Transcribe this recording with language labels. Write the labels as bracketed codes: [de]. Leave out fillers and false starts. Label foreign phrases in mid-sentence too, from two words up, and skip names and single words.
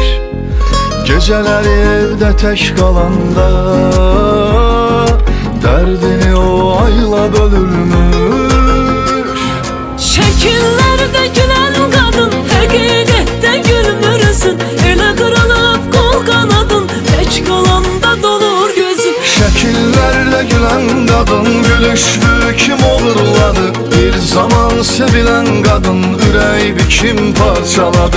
[tr] Geceleri evde tek kalanda, derdini o ayla bölürmüş. Şekillerde gülen kadın, hakikette gülmür üzün. Ele kırılıp kol kanadın, tek kalanda dolur gözün. [az] Şəkillərdə gülən qadın, gülüşlü kim uğurladı? Bir zaman sevilen qadın, ürəyi bir kim parçaladı?